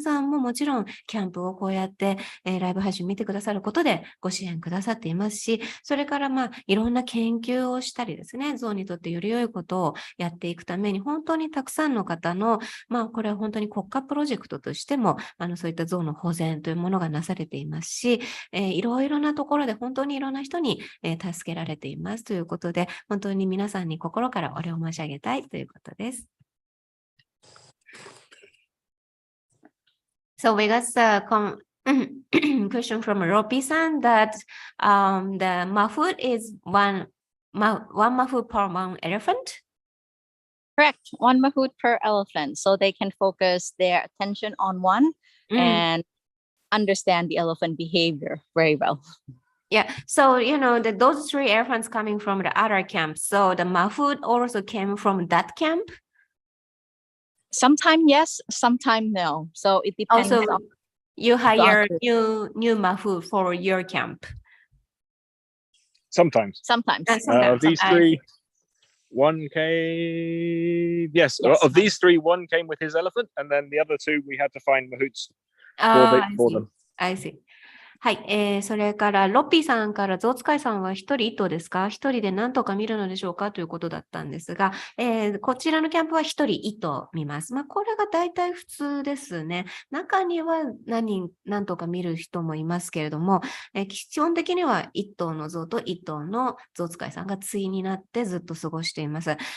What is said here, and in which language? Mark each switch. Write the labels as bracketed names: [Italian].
[Japanese] ももちろんキャンプをこうやって、ライブ配信見てくださることでご支援くださっていますし、それからいろんな研究をしたりですね、象にとってより良いことをやっていくために本当にたくさんの方の、これは本当に国家プロジェクトとしてもそういった象の保全というものがなされていますし、いろいろなところで本当にいろんな人に、助けられていますということで、本当に皆さんに心からお礼を申し上げたいということです。 [English] So we got a question from Ropi-san that the mahout is one mahout per one elephant? Correct. One mahout per elephant. So they can focus their attention on one and understand the elephant behavior very well. Yeah. So, those 3 elephants coming from the other camp. So the mahout also came from that camp? Sometimes yes, sometimes no. So it depends. Also, you hire new mahout for your camp? Sometimes. Of these 3, one came. Yes. Of these 3, one came with his elephant, and then the other 2 we had to find mahouts for them. I see. [Japanese] はい、それからロッピーさんから象使いさんは一人一頭ですか？一人で何とか見るのでしょうかということだったんですが、こちらのキャンプは一人一頭見ます。これが大体普通ですね。中には何とか見る人もいますけれども、基本的には一頭の象と一頭の象使いさんが対になってずっと過ごしています。